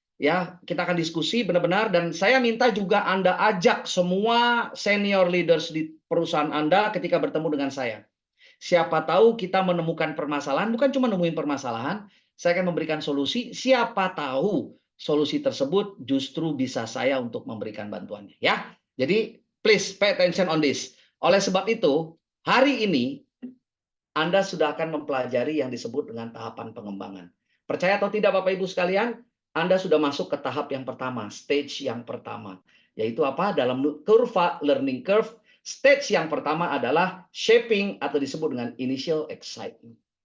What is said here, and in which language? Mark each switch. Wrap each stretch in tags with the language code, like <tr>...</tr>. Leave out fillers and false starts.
<id>Ya, kita akan diskusi benar-benar, dan saya minta juga Anda ajak semua senior leaders di perusahaan Anda ketika bertemu dengan saya. Siapa tahu kita menemukan permasalahan, bukan cuma nemuin permasalahan, saya akan memberikan solusi. Siapa tahu solusi tersebut justru bisa saya untuk memberikan bantuannya, ya. Jadi</id> <en>please pay attention on this.</en> <id>Oleh sebab itu, hari ini Anda sudah akan mempelajari yang disebut dengan tahapan pengembangan. Percaya atau tidak Bapak Ibu sekalian, Anda sudah masuk ke tahap yang pertama, stage yang pertama. Yaitu apa? Dalam kurva learning curve, stage yang pertama adalah shaping atau disebut dengan initial excitement.</id>